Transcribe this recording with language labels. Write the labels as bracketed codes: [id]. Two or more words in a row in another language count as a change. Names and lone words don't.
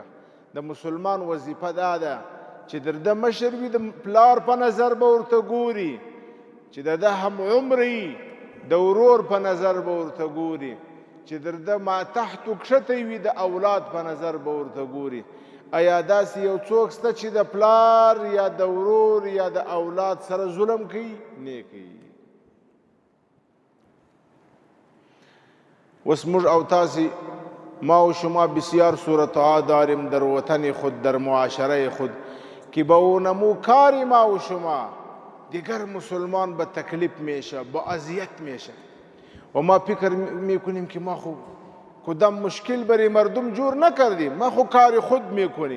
[ps] د مسلمان وظیفه دا ده چې د مشر وي د پلار په نظر به ورته ګوري، چې د هم عمري د ورور په نظر به ورته ګوري، چې د ما تحت کښته وي د اولاد په نظر به ورته ګوري. ایا داسې یو څوک شته چې د پلار یا د ورور یا د اولاد سره ظلم کوي؟ نه کوي. اوس موږ او تاسې، [fa] ما و شما بسیار صورتها داریم در وطن خود، در معاشره خود که با اونمو کاری ما و شما دیگر مسلمان به تکلیف میشه، با اذیت میشه، و ما فکر میکنیم که ما خو کدام مشکل برای مردم جور نکردیم، ما خو کار خود میکنیم.